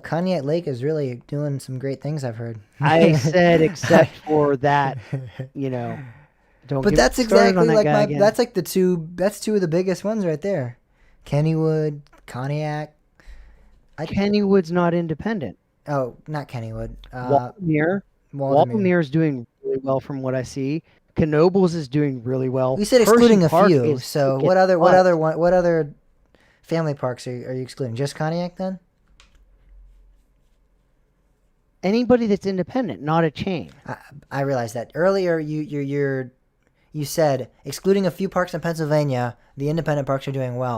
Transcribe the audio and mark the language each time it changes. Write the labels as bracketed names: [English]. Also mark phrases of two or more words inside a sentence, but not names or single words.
[English] Cognac Lake is really doing some great things, I've heard. I said except for that, you know, don't But get that's me started on exactly that like guy again. that's like that's two of the biggest ones right there. Kennywood, Cognac. Kennywood's not independent. Oh, not Kennywood. Waldameer. Waldemere. Waldameer is doing really well from what I see. Knoebels is doing really well. We said Hershey excluding a Park few. is So kicking what butt. other family parks are you excluding? Just Cognac then? Anybody that's independent, not a chain. I realized that earlier. You said excluding a few parks in Pennsylvania, the independent parks are doing well.